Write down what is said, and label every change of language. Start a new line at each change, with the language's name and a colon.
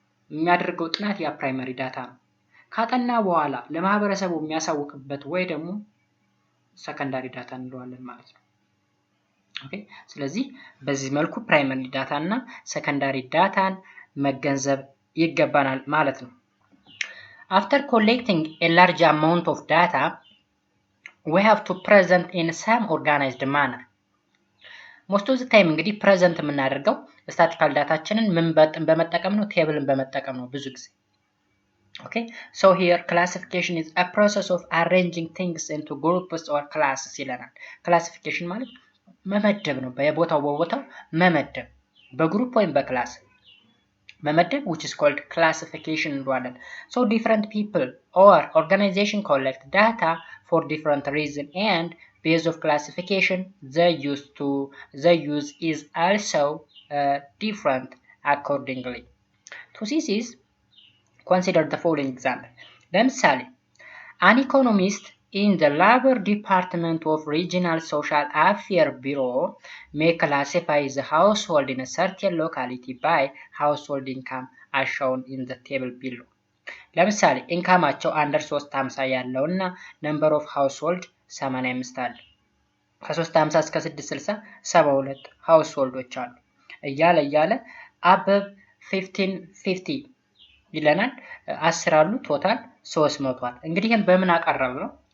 Amharic: የሚያደርገው ጥናት ያ ፕራይመሪ ዳታ ነው። ካጠና በኋላ ለማህበረሰቡ የሚያሳውቅበት ወይ ደግሞ ሰከንዳሪ ዳታ እንለዋለን ማለት ነው። ኦኬ ስለዚህ በዚህ መልኩ ፕራይመሪ ዳታ እና ሰከንዳሪ ዳታን መገንዘብ ይገባናል ማለት ነው።
English: After collecting a large amount of data, we have to present in some organized manner. most of the time
Amharic: እንግዲህ ፕሬዘንት የምናደርገው ስታቲካል ዳታችንን ምን በመጠቀም ነው? ቴብልን በመጠቀም ነው ብዙ ጊዜ። ኦኬ
English: so here classification is a process of arranging things into groups or classes
Amharic: ይለናል። ክላሲፊኬሽን ማለት መመደብ ነው። በቦታው መመደብ በግሩፕ ወይም በክላስ መመደብ
English: which is called classification
Amharic: እንለዋለን።
English: so different people or organization collect data for different reason and base of classification the use is also different accordingly. to see this consider the following example. ለምሳሌ an economist in the labor department of regional social affairs bureau may classify the household in a certain locality by household income as shown in the table below.
Amharic: ለምሳሌ ኢንካማቸው አንደር 350 ያለውና
English: number of household
Amharic: 85 አለ። ከ350 እስከ 660 72 ሃውስሆልዶች አሉ እያለ አበብ 1550 ይለናል። 10 አሉ ቶታል 300 አለ። እንግዲህ ይሄን በምን አቀረብ ነው?